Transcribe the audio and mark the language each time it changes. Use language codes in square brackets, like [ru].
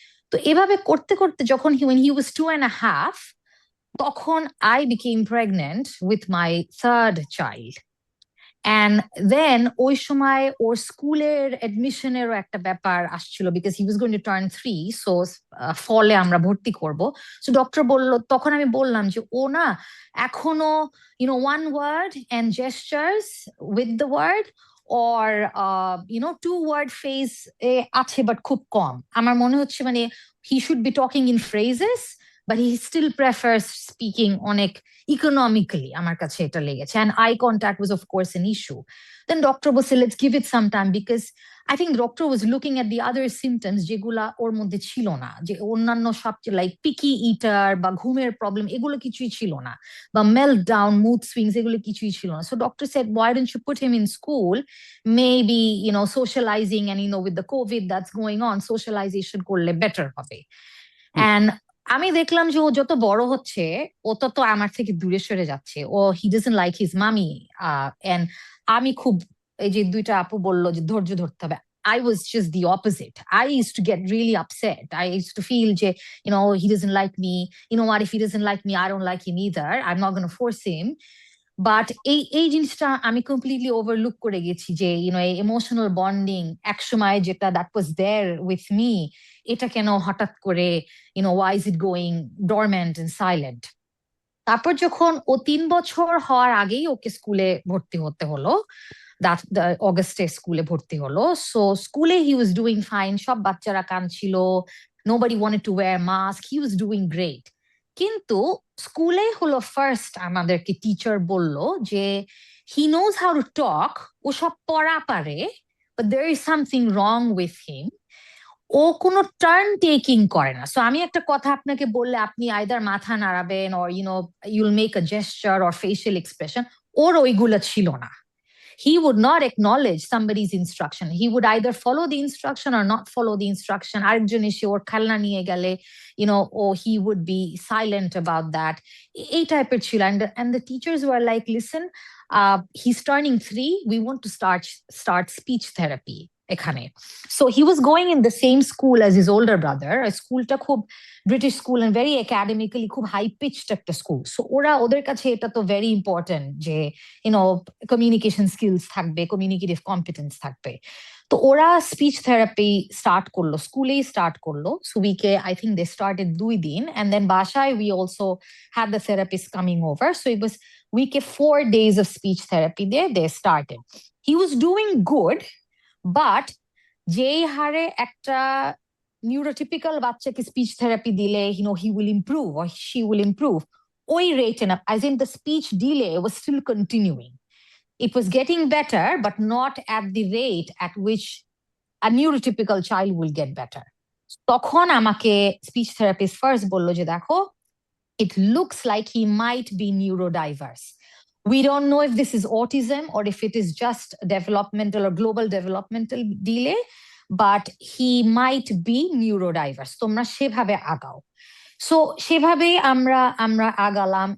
[bn] তো এভাবে করতে করতে যখন [en] when he was 2.5, [bn] তখন [en] I became pregnant with my 3rd child. And then [bn] ওই সময় ওর স্কুলের অ্যাডমিশনেরও একটা ব্যাপার আসছিল, [en] because he was going to turn 3, [bn] so ফলে আমরা ভর্তি করব। [en] so [bn] ডক্টর বলল, তখন আমি বললাম যে ও না এখনো [en] one word and gestures with the word, or 2 word phase [bn] আছে, [en] but [bn] খুব কম। আমার মনে হচ্ছে [en] he should be talking in phrases, but he still prefers speaking [bn] অনেক [en] economically [bn] আমার কাছে এটা লেগেছে, [en] and eye contact was of course an issue. Then doctor [bn] বলছে [en] let's give it some time, because I think the doctor was looking at the other symptoms [bn] যেগুলা ওর মধ্যে ছিল না, যে অন্যান্য সব [en] like picky eater [bn] বা ঘুমের প্রবলেম এগুলো কিছুই ছিল না, বা [en] meltdown, mood swings [bn] এগুলো কিছুই ছিল না. [en] So doctor said, why don't you put him in school, maybe socializing, and with the COVID that's going on, socialization [bn] করলে [en] better [bn] হবে. And আমি দেখলাম যে ও যত বড় হচ্ছে ও তত আমার থেকে দূরে সরে যাচ্ছে, ও [en] he doesn't like his mommy, [bn] and আমি খুব এই যে দুইটা আপু বললো যে ধৈর্য ধরতে হবে, [en] I was just the opposite. I used to get really upset. I used to feel [bn] যে [en] he doesn't like me, what if he doesn't like me, I don't like him either, I'm not going to force him. [bn] But এই জিনিসটা আমি completely overlook করে গেছি যে এই emotional bonding একসময় যেটা [en] that was there with me, [bn] এটা কেন হঠাৎ করে [en] Why is it going dormant and silent. [bn] তারপর যখন ও 3 বছর হওয়ার আগেই ওকে স্কুলে ভর্তি হতে হলো, অগস্টে স্কুলে ভর্তি হলো. [en] so স্কুলে he was doing fine, [bn] সব বাচ্চারা কাঁদছিল, [en] Nobody wanted to wear mask, he was doing great. [bn] কিন্তু স্কুলে হলো ফার্স্ট আমাদেরকে টিচার বলল যে [en] he knows how to talk, [bn] ও সব পড়া পারে, [en] but there is something wrong with him, [bn] ও কোনো টার্ন টেকিং করে না. সো আমি একটা কথা আপনাকে বললে আপনি আইদার মাথা নাড়াবেন [en] or you'll make a gesture or facial expression, [bn] ওর ওইগুলো ছিল না. [en] He would not acknowledge somebody's instruction. He would either follow the instruction or not follow the instruction. [bn] আরেকজন এসে ওর খেলনা নিয়ে গেলে, [en] or he would be silent about that. [bn] এই টাইপের ছিল. [en] And the teachers were like, listen, he's turning 3. We want to start speech therapy [bn] এখানে. [en] So he was going in the same school as his older brother. [bn] স্কুলটা খুব British school [en] and very academically [bn] খুব high pitched একটা school. So ওদের কাছে এটা তো very important যে কমিউনিকেশন স্কিলস থাকবে, কমিউনিকেটিভ কম্পিটেন্স থাকবে. তো ওরা স্পিচ থেরাপি স্টার্ট করলো, স্কুলেই স্টার্ট করলো. [en] so উইকে I think they started 2 দিন, and then [bn] বাসায় [en] we also had the therapist coming over. So it was week 4 days of speech therapy there. They started. He was doing good, but [bn] যেই হারে একটা নিউরোটিপিক্যাল বাচ্চাকে speech therapy দিলে [en] he will improve or she will improve, [bn] ওই রেটে না, [en] as in the speech delay was still continuing. It was getting better, but not at the rate at which a neurotypical child will get better. [bn] তখন আমাকে speech therapist first বললো যে দেখো, [en] it looks like he might be neurodiverse. We don't know if this is autism or if it is just developmental or global developmental delay, but he might be neurodiverse. [bn] তোমরা সেভাবে আগাও. [en] So [bn] সেভাবে আমরা আগালাম.